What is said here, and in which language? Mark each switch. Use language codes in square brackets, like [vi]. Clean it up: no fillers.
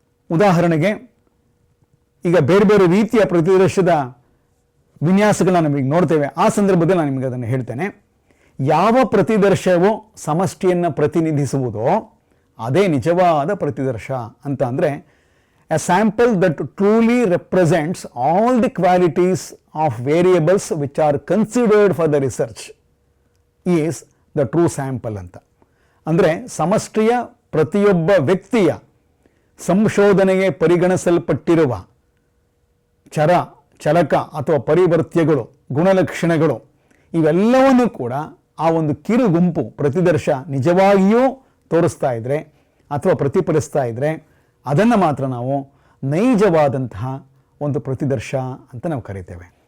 [kn] ಉದಾಹರಣೆಗೆ ಈಗ ಬೇರೆ ಬೇರೆ ರೀತಿಯ ಪ್ರತಿದರ್ಶದ ವಿನ್ಯಾಸಗಳನ್ನ ನಮಗೆ ನೋಡ್ತೇವೆ. ಆ ಸಂದರ್ಭದಲ್ಲಿ ನಾನು ನಿಮಗೆ ಅದನ್ನು ಹೇಳ್ತೇನೆ. ಯಾವ ಪ್ರತಿದರ್ಶವು ಸಮಷ್ಟಿಯನ್ನು ಪ್ರತಿನಿಧಿಸುವುದೋ ಅದೇ ನಿಜವಾದ ಪ್ರತಿದರ್ಶ ಅಂತ. [en] ಅಂದರೆ a sample that truly represents all the qualities of variables which are considered for the research is the true sample ಅಂತ. [kn] ಅಂದರೆ ಸಮಷ್ಟಿಯ ಪ್ರತಿಯೊಬ್ಬ ವ್ಯಕ್ತಿಯ ಸಂಶೋಧನೆಗೆ ಪರಿಗಣಿಸಲ್ಪಟ್ಟಿರುವ ಚರ, ಚಲಕ ಅಥವಾ ಪರಿವರ್ತ್ಯಗಳು, ಗುಣಲಕ್ಷಣಗಳು ಇವೆಲ್ಲವನ್ನೂ ಕೂಡ ಆ ಒಂದು ಕಿರು ಗುಂಪು ಪ್ರತಿದರ್ಶ ನಿಜವಾಗಿಯೂ ತೋರಿಸ್ತಾ ಇದ್ದರೆ ಅಥವಾ ಪ್ರತಿಫಲಿಸ್ತಾ ಇದ್ದರೆ ಅದನ್ನು ಮಾತ್ರ ನಾವು ನೈಜವಾದಂತಹ ಒಂದು ಪ್ರತಿದರ್ಶ ಅಂತ ನಾವು ಕರಿತೇವೆ.